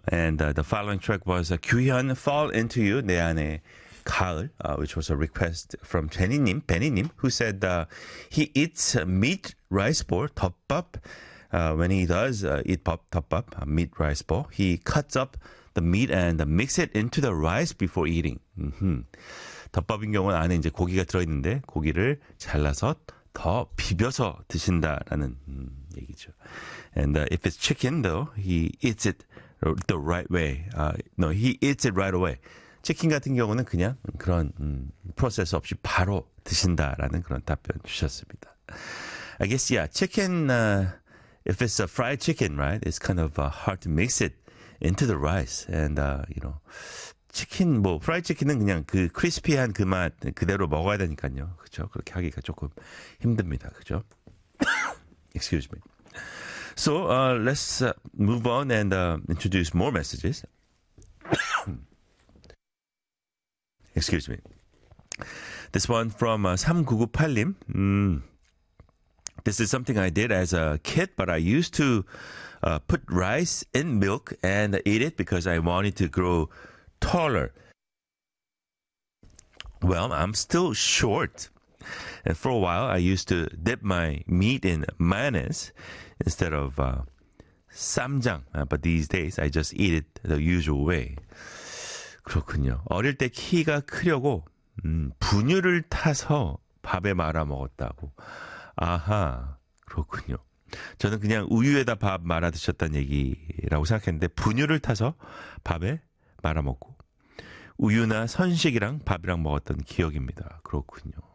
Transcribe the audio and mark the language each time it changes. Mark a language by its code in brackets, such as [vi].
[en] And the following track was Kyuhyun, Fall Into You, 내 안에 가을, which was a request from 제니님, 베니님, who said he eats meat rice bowl, 덮밥. When he does eat pop top up meat rice bowl, he cuts up the meat and mix it into the rice before eating. [ko] 덮밥인 경우는 안에 이제 고기가 들어있는데 고기를 잘라서 더 비벼서 드신다라는 얘기죠. [en] And if it's chicken, though, he eats it the right way. No, he eats it right away. [ko] 치킨 같은 경우는 그냥 그런 프로세스 없이 바로 드신다라는 그런 답변 주셨습니다. [en] I guess yeah, chicken. If it's a fried chicken, right, it's kind of hard to mix it into the rice. And, you know, chicken, [ko] 뭐, fried chicken은 그냥 그 crispy한 그 맛 그대로 먹어야 되니까요. 그쵸? 그렇게 하기가 조금 힘듭니다. 그죠? [en] Excuse me. So, let's move on and introduce more messages. Excuse me. This one from 3998님. This is something I did as a kid, but I used to put rice in milk and eat it because I wanted to grow taller. Well, I'm still short. And for a while, I used to dip my meat in mayonnaise instead of 쌈장. But these days, I just eat it the usual way. [ko] 그렇군요. 어릴 때 키가 크려고 분유를 타서 밥에 말아 먹었다고. 아하, 그렇군요. 저는 그냥 우유에다 밥 말아 드셨다는 얘기라고 생각했는데 분유를 타서 밥에 말아 먹고 우유나 선식이랑 밥이랑 먹었던 기억입니다. 그렇군요.